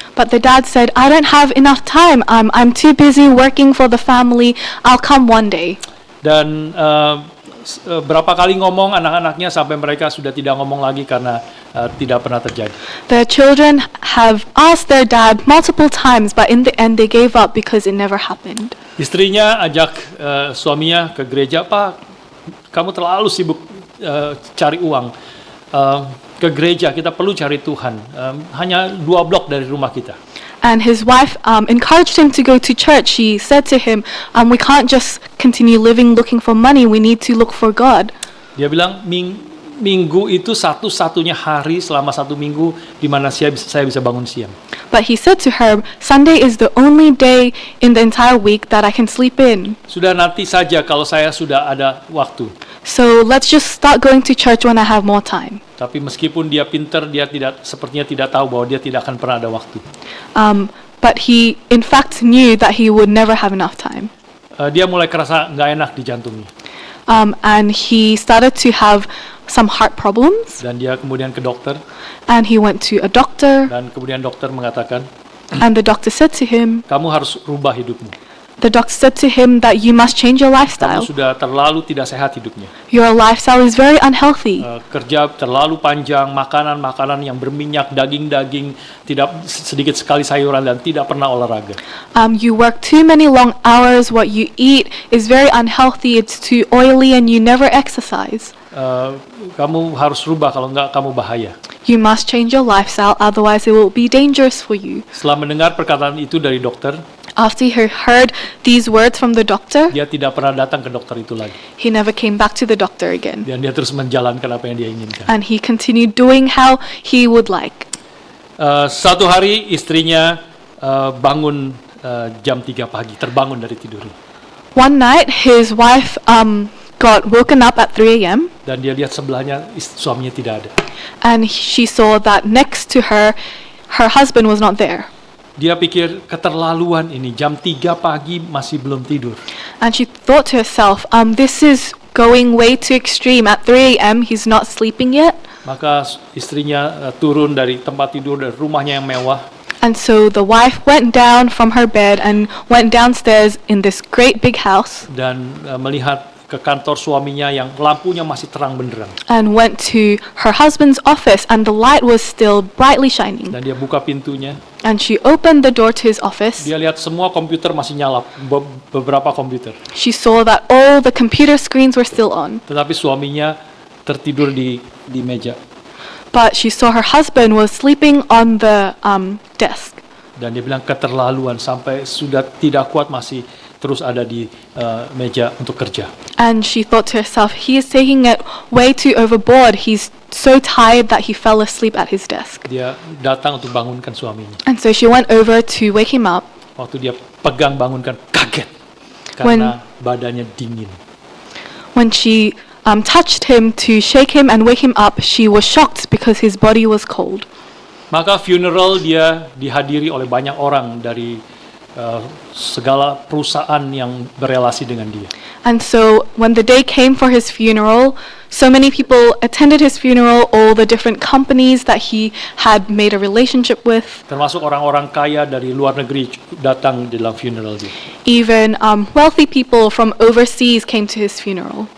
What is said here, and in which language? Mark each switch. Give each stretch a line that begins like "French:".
English: But the dad said, I don't have enough time. I'm too busy working for the family. I'll come one day.
Indonesian: Dan berapa kali ngomong anak-anaknya sampai mereka sudah tidak ngomong lagi karena tidak pernah terjadi.
English: The children have asked their dad multiple times, but in the end they gave up because it never happened.
Indonesian: Istrinya ajak suaminya ke gereja, Pak, kamu terlalu sibuk cari uang. Ke gereja, kita perlu cari Tuhan. Hanya 2 blok dari rumah kita.
English: And his wife encouraged him to go to church. She said to him, we can't just continue living looking for money. We need to look for God.
Indonesian: Dia bilang, minggu itu satu-satunya hari selama 1 minggu di mana saya bisa bangun siang.
English: But he said to her, Sunday is the only day in the entire week that I can sleep in.
Indonesian: Sudah nanti saja kalau saya sudah ada waktu.
English: So let's just start going to church when I have more time.
Indonesian: Tapi meskipun dia pintar, dia sepertinya tidak tahu bahwa dia tidak akan pernah ada waktu.
English: But he, in fact, knew that he would never have enough time.
Indonesian: Dia mulai kerasa nggak enak di jantungnya.
English: And he started to have some heart problems.
Indonesian: Dan dia kemudian ke dokter.
English: And he went to a doctor.
Indonesian: Dan kemudian dokter mengatakan,
English: and the doctor said to him,
Indonesian: kamu harus rubah hidupmu.
English: The doctor said to him that you must change your lifestyle.
Indonesian: Kamu sudah terlalu tidak sehat hidupnya.
English: Your lifestyle is very unhealthy.
Indonesian: Kerja terlalu panjang, makanan yang berminyak, daging-daging, tidak sedikit sekali sayuran dan tidak pernah olahraga.
English: You work too many long hours. What you eat is very unhealthy. It's too oily, and you never exercise.
Indonesian: Kamu harus rubah, kalau enggak kamu bahaya.
English: You must change your lifestyle, otherwise it will be dangerous for you.
Indonesian: Setelah mendengar perkataan itu dari dokter,
English: after he heard these words from the doctor,
Indonesian: dia tidak pernah datang ke dokter itu lagi.
English: He never came back to the doctor again.
Indonesian: Dan dia terus menjalankan apa yang dia inginkan.
English: And he continued doing how he would like.
Indonesian: Satu hari istrinya bangun jam 3 pagi, terbangun dari tidurnya.
English: One night his wife got woken up at 3 a.m.
Indonesian: Dan dia lihat sebelahnya suaminya tidak ada.
English: And she saw that next to her, her husband was not there.
Indonesian: Dia pikir keterlaluan ini, jam 3 pagi masih belum tidur.
English: And she thought to herself, this is going way too extreme. At 3 a.m. he's not sleeping yet.
Indonesian: Maka istrinya turun dari tempat tidur dari rumahnya yang mewah.
English: And so the wife went down from her bed and went downstairs in this great big house.
Indonesian: Dan melihat ke kantor suaminya yang lampunya masih terang benderang.
English: And went to her husband's office, and the light was still brightly shining.
Indonesian: Dan dia buka pintunya.
English: And she opened the door to his office.
Indonesian: Dia lihat semua komputer masih nyala, beberapa komputer.
English: She saw that all the computer screens were still on.
Indonesian: Tetapi suaminya tertidur di meja.
English: But she saw her husband was sleeping on the desk.
Indonesian: Dan dia bilang keterlaluan, sampai sudah tidak kuat masih terus ada di meja untuk kerja.
English: And she thought to herself, he is taking it way too overboard. He's so tired that he fell asleep at his desk.
Indonesian: Dia datang untuk bangunkan suaminya.
English: And so she went over to wake him up.
Indonesian: Waktu dia pegang bangunkan, kaget karena badannya dingin.
English: When she touched him to shake him and wake him up, she was shocked because his body was cold.
Indonesian: Maka funeral dia dihadiri oleh banyak orang dari segala perusahaan yang berelasi dengan dia.
English: And so when the day came for his funeral, so many people attended his funeral, all the different companies that he had made a relationship with,
Indonesian: Termasuk orang-orang kaya dari luar negeri datang di dalam funeral dia. even wealthy people from overseas came to his funeral.